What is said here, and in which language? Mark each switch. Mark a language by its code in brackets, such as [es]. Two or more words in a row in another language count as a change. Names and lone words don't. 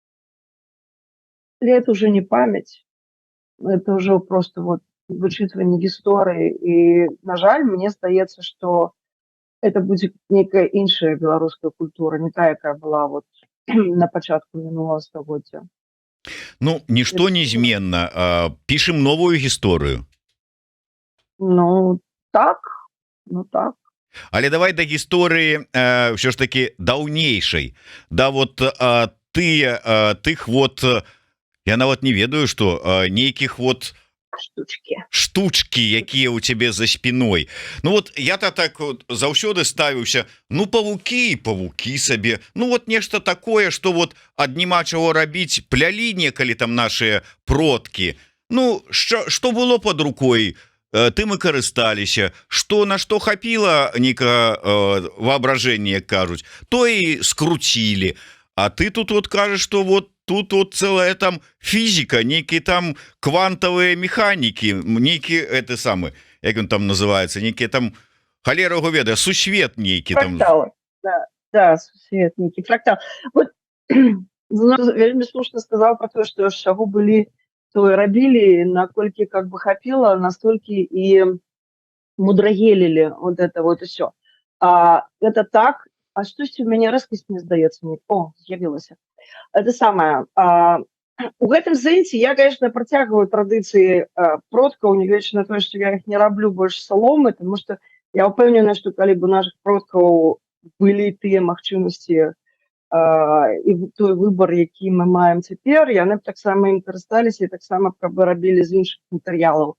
[be] Але [ru] это уже [be] не памяць. Это ўжо просто вот вычытванне гісторыі. І, на жаль, мне здаецца, што это будзе нейкая іншая беларуская культура, не тая, якая была вот на пачатку мінулага стагоддзя. Ну, [ru] ничто неизменно. Пишем новую гісторыю. [be] Ну, так. Але давай да гісторыі ўсё ж таки даўнейшай. Да вот тых вот, я нават не ведаю, што нейкіх вот штучки, якія у цябе за спиной. Ну вот я-то так вот заўсёды ставіўся, ну павукі сабе, ну вот нешта такое, что вот ад няма чаго рабіць, плялі некалі там наши продкі. [ru] Ну что было под рукой, [be] тым і карысталіся, на што хапіла нейкае воображение, кажуць, то і скруцілі. А ты тут вот кажаш, [ru] что вот тут вот целая там физика, некие там квантовые механики, некие это самое, как он там называется, некие там, холера его веда, [be] сусвет некий там. Фракталы, да, сусвет некий, фрактал. Вот, вельмі слушно [ru] сказал про то, что [be] чаго былі, то и рабілі, наколькі как бы хапіла, настолькі и мудрагелілі [ru] вот это вот все. Это так, [be] а штосьці у мяне рэзкасць, мне здаецца, з'явілася. [ru] Это самое. [be] У гэтым сэнсе я, конечно, працягваю традыцыі продкаў, нягледзячы на тое, што я іх не раблю больш саломы, тому што я ўпэўнена, што калі б у наших продкаў былі тыя магчымасці і той выбар, які мы маем цяпер, яны б таксама ім карысталіся і таксама б рабілі з іншых матэрыялаў.